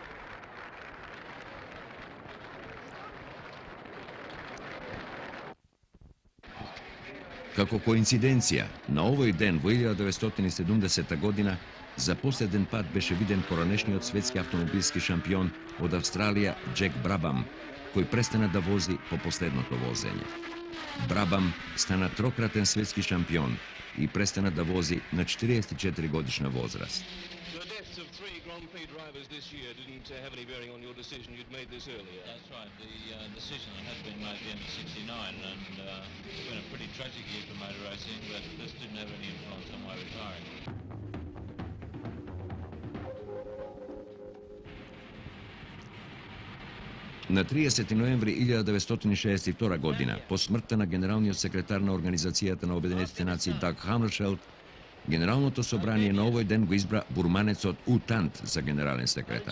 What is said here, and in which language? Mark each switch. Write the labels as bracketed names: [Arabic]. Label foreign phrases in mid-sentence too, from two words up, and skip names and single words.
[Macedonian] Како коинциденција, на овој ден во 1970 година за последен пат беше виден поранешниот светски автомобилски шампион од Австралија Джек Брабам, кој престана да вози по последното возење. Брабам стана трократен светски шампион и престана да вози на 44 годишна возраст. [English] The deaths of 3 Grand Prix drivers this year didn't have any bearing on your decision. You'd made this earlier. That's right. The decision had been made at the end of '69, and it's been a pretty tragic year for motor racing, but this didn't have any influence on my retiring. [Macedonian] На 30 ноември 1962 година, по смртта на генералниот секретар на Организацијата на Обединетите нации Даг Хаммаршелд, Генералното собрание на овој ден го избра бурманецот У Тант за генерален секретар.